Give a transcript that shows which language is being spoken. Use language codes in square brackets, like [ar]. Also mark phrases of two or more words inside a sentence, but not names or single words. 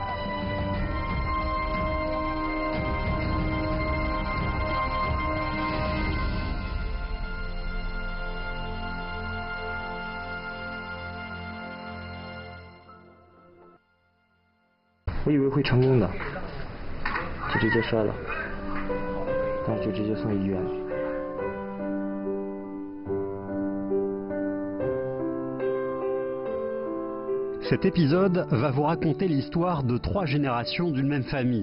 [zh] Je 以为会成功的，就直接摔了，但是就直接送医院。 [fr] Cet épisode va vous raconter l'histoire de 3 générations d'une même famille.